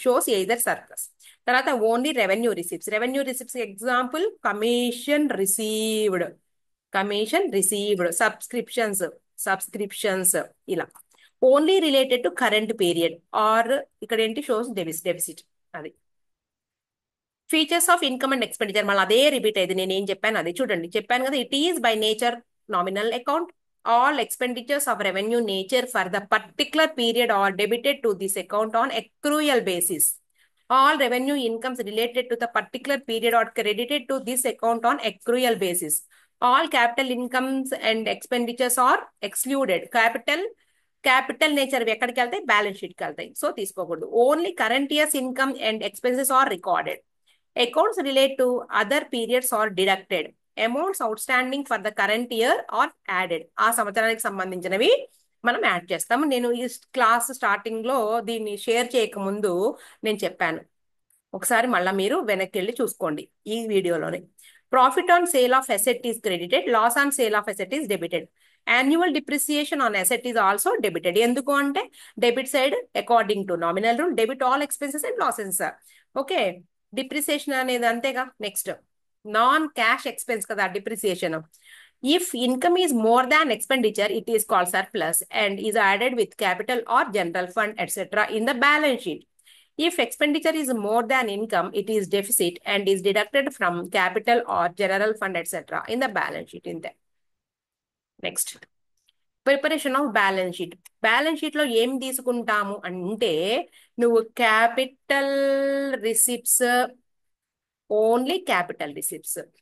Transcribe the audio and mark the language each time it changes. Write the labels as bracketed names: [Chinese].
[English] Shows either surplus. తర్వాత only revenue receipts. Revenue receipts example commission received, commission received, subscriptions ఇలా only related to current period are [Telugu] ఇక్కడ ఏంటి? [English] Shows deficit. అది features of income and expenditure. [Telugu] మళ్ళీ అదే repeat అయ్యింది. నేను ఏం చెప్పాను అది చూడండి. చెప్పాను కదా, [English] It is by nature nominal account. All expenditures of revenue nature for the particular period are debited to this account on accrual basis. All revenue incomes related to the particular period are credited to this account on accrual basis. All capital incomes and expenditures are excluded. [Telugu] Capital nature ఎక్కడికి వెళ్తాయి? Balance షీట్కి వెళ్తాయి. So తీసుకోకూడదు. [English] Only current years income and expenses are recorded. Accounts relate to other periods are deducted. Amounts outstanding for the current year are added. [Telugu] ఆ సంవత్సరానికి సంబంధించినవి మనం add చేస్తాము. నేను ఈ క్లాస్ స్టార్టింగ్ లో దీన్ని షేర్ చేయకముందు నేను చెప్పాను. ఒకసారి మళ్ళీ మీరు వెనక్కి వెళ్ళి చూసుకోండి ఈ వీడియోలోనే. [English] Profit on sale of asset is credited, loss on sale of asset is debited. Annual depreciation on asset is also debited. [Telugu] ఎందుకు అంటే [English] Debit side according to nominal rule debit all expenses and losses. Okay, depreciation [Telugu] అనేది అంతేగా. [English] Next, non cash expense కదా depreciation. If income is more than expenditure it is called surplus and is added with capital or general fund etcetera in the balance sheet. If expenditure is more than income, it is deficit and is deducted from capital or general fund, etc. in the balance sheet. In the next, preparation of balance sheet. [Telugu] Balance sheet లో ఏం తీసుకుంటాము అంటే నువ్వు capital receipts, only capital receipts.